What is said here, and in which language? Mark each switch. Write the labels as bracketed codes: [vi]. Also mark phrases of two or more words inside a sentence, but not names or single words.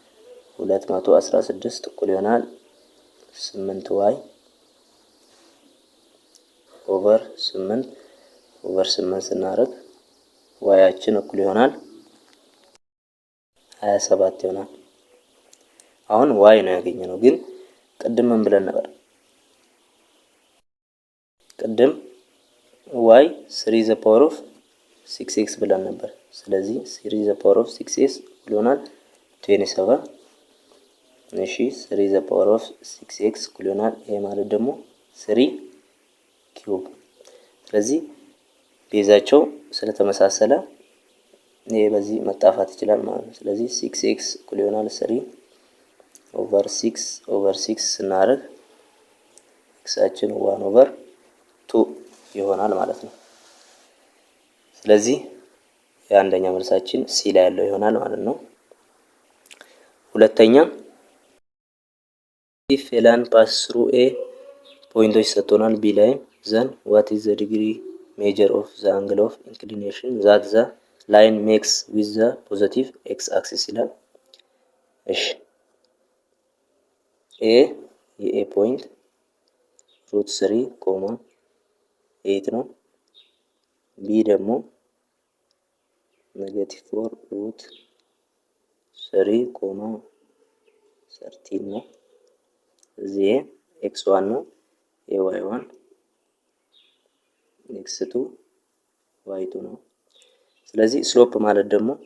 [am] 216 እኩል ይሆናል 8y ኦቨር 8 ስናደርግ yአችን እኩል ይሆናል 27 ይሆናል። አሁን y ነው ያገኘነው፣ ግን ቅድም ምን ብለን ነበር? ቅድም y [en] 3 the power of 6x [am] ብለን ነበር። ስለዚህ [en] 3 the power of 6x [am] እኩል ይሆናል 27። እሺ [en] 3 the power of 6x [am] እኩል ይሆናል ይሄ ማለት ደግሞ 3 ኪዩብ። ስለዚህ ቤዛቸው ስለተመሳሰለ ይሄ በዚህ መጣፋት ይችላል ማለት ነው። ስለዚህ 6x እኩል ይሆናል 3 ኦቨር 6 ስናደርግ xአችን 1 ኦቨር 2 ይሆናል ማለት ነው። ስለዚህ የአንደኛ መልሳችን ሲ ላይ ያለው ይሆናል ማለት ነው። [en] ሁለተኛ if a line pass through a [am] ፖይንቶች ሰጥቶናል b ላይ [en] then what is the degree measure of the angle of inclination that the line makes with the positive x axis [am] ይላል። እሺ a የኤ ፖይንት √3 8 ነው። b ደግሞ -4 √3 13 ነው። እዚህ x1 ነው y1 x2 y2 ነው። ስለዚህ ስሎፕ ማለት ደግሞ